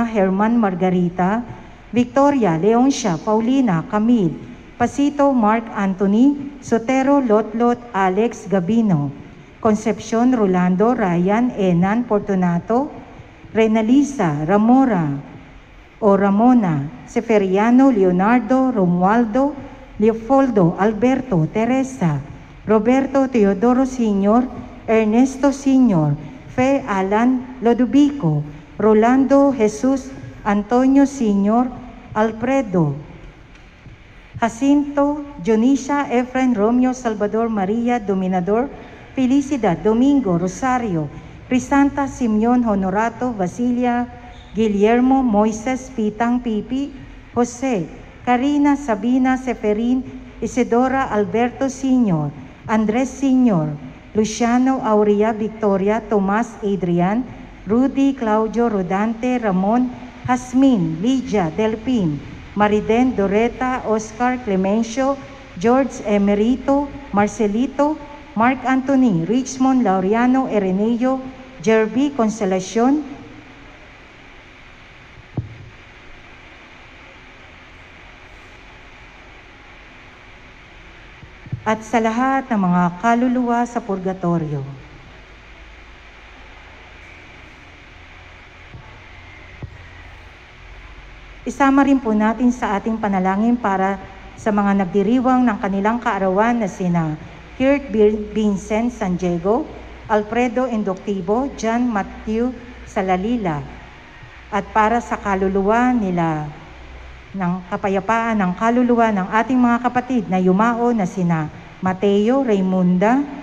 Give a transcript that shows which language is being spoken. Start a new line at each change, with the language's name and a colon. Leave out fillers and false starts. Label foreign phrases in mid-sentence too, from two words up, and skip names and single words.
Filipino: Herman Margarita, Victoria Leoncia Paulina Camille, Pasito Mark Anthony, Sotero Lotlot Alex Gabino, Concepcion Rolando Ryan Enan Fortunato, Renalisa Ramora o Ramona, Seferiano Leonardo Romualdo, Leopoldo Alberto Teresa, Roberto Teodoro Sr., Ernesto Sr., Fe Alan Lodovico, Rolando Jesus Antonio Sr., Alfredo Jacinto, Dionisia Efren Romeo Salvador Maria Dominador, Felicidad Domingo Rosario, Crisanta Simeon Honorato Basilia, Guillermo Moises Pitang Pipi, Jose, Karina Sabina Seferin, Isidora Alberto Sr., Andres Sr., Luciano Aurea Victoria, Tomas Adrian, Rudy Claudio Rodante Ramon, Jasmin, Lydia Delpin, Mariden Doreta, Oscar Clemencio, George Emerito, Marcelito, Mark Anthony, Richmond Laureano Ereneo, Jerby Consolacion, at sa lahat ng mga kaluluwa sa purgatorio. Isama rin po natin sa ating panalangin para sa mga nagdiriwang ng kanilang kaarawan na sina Kurt Vincent San Diego, Alfredo Indoctivo, John Matthew Salalila, at para sa kaluluwa nila ng kapayapaan ng kaluluwa ng ating mga kapatid na yumao na sina Mateo Raymunda,